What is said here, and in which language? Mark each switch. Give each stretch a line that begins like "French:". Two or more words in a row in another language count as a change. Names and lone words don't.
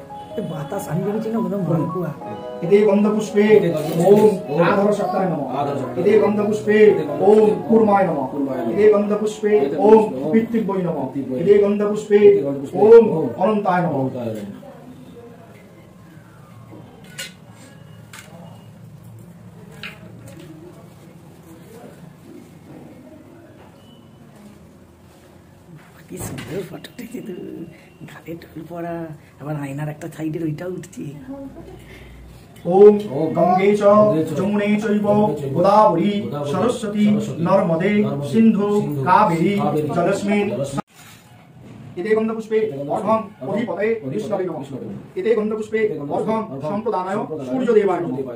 Bangla: বাতাস আমি ভেবেছি না বোধহয় মালপুয়া।
Sanskrit: इति गन्धपुष्पे ओम आधारशक्ताय नमः। इति गन्धपुष्पे ओम कूर्माय नमः। इति गन्धपुष्पे ओम पितृभ्यै नमः। इति गन्धपुष्पे ओम अनन्ताय नमः।
Bangla: কি সুন্দর ফটো উঠেছে তো, ঘাটে ঢোল পড়া, আবার আয়নার একটা সাইডের ওইটাও উঠছে।
Sanskrit: ओम गंगे च जमुने चैव गोदावरी सरस्वती नर्मदे सिंधु कावेरी जलस्मिन् इति गन्धपुष्पे अर्घं अधिपते विष्णवे नमः। इति गन्धपुष्पे अर्घं सम्प्रदानाय सूर्यदेवाय नमः।